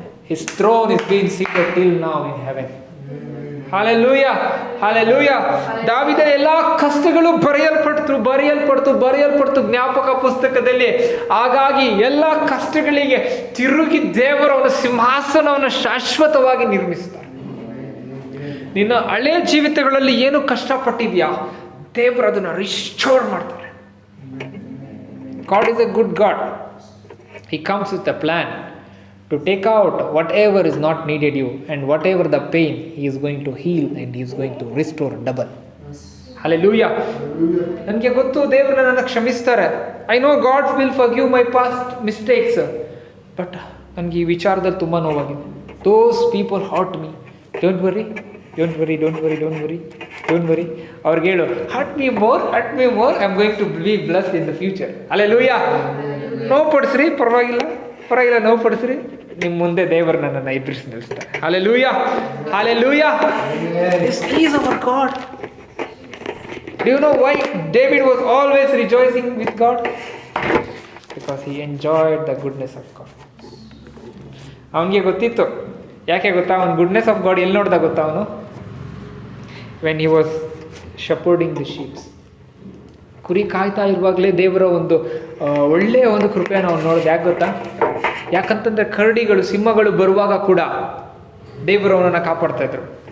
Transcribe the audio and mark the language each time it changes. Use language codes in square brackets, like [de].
[en] His throne is being seated till now in heaven. Hallelujah. Hallelujah. [kn] ದಾವಿದನ ಎಲ್ಲಾ ಕಷ್ಟಗಳು ಬರೆಯಲ್ಪಡ್ತು ಜ್ಞಾಪಕ ಪುಸ್ತಕದಲ್ಲಿ. ಹಾಗಾಗಿ ಎಲ್ಲ ಕಷ್ಟಗಳಿಗೆ ತಿರುಗಿ ದೇವರು ಅವನ ಸಿಂಹಾಸನವನ್ನು ಶಾಶ್ವತವಾಗಿ ನಿರ್ಮಿಸ್ತಾರೆ. ನಿನ್ನ ಹಳೆ ಜೀವಿತಗಳಲ್ಲಿ ಏನು ಕಷ್ಟಪಟ್ಟಿದ್ಯಾ, ದೇವರು ಅದನ್ನ ರಿಸ್ಟೋರ್ ಮಾಡ್ತಾರೆ. [en] God is a good God. He comes with a plan to take out whatever is not needed you, and whatever the pain, He is going to heal and He is going to restore double. Hallelujah. [kn] ನನಗೆ ಗೊತ್ತು ದೇವರು ನನ್ನನ್ನು ಕ್ಷಮಿಸ್ತಾರೆ. [en] I know God will forgive my past mistakes. [kn] But ನನಗೆ ಈ ವಿಚಾರದಲ್ಲಿ ತುಂಬ ನೋವಾಗಿದೆ. [en] Those people hurt me. Don't worry, don't worry, don't worry, don't worry, don't worry. [kn] ಅವ್ರಿಗೆ ಹೇಳು, [en] Hurt me more, I am going to be blessed in the future. Hallelujah. [kn] ನೋವು ಪಡಿಸ್ರಿ, ಪರವಾಗಿಲ್ಲ, ನೋವು ಪಡಿಸ್ರಿ, ನಿಮ್ಮ ಮುಂದೆ ದೇವರು ನನ್ನನ್ನು ಎದುರಿಸಿ ನಿಲ್ಲಿಸ್ತಾರೆ. [en] Hallelujah, hallelujah. This is our God. Do you know why David was always rejoicing with God? Because he enjoyed the goodness of God. [kn] ಅವನಿಗೆ ಗೊತ್ತಿತ್ತು. ಯಾಕೆ ಗೊತ್ತಾ? ಅವನು [en] goodness of God [kn] ಎಲ್ಲಿ ನೋಡ್ದ ಗೊತ್ತಾ? ಅವನು [en] when he was shepherding the sheeps, [kn] ಕುರಿ ಕಾಯ್ತಾ ಇರುವಾಗಲೇ ದೇವರ ಒಂದು ಒಳ್ಳೆಯ ಒಂದು ಕೃಪೆಯನ್ನು ಅವ್ನು ನೋಡಿದ. ಯಾಕೆ ಗೊತ್ತಾ? ಯಾಕಂತಂದರೆ ಕರಡಿಗಳು, ಸಿಂಹಗಳು ಬರುವಾಗ ಕೂಡ ದೇವರು ಅವನನ್ನು ಕಾಪಾಡ್ತಾ ಇದ್ರು.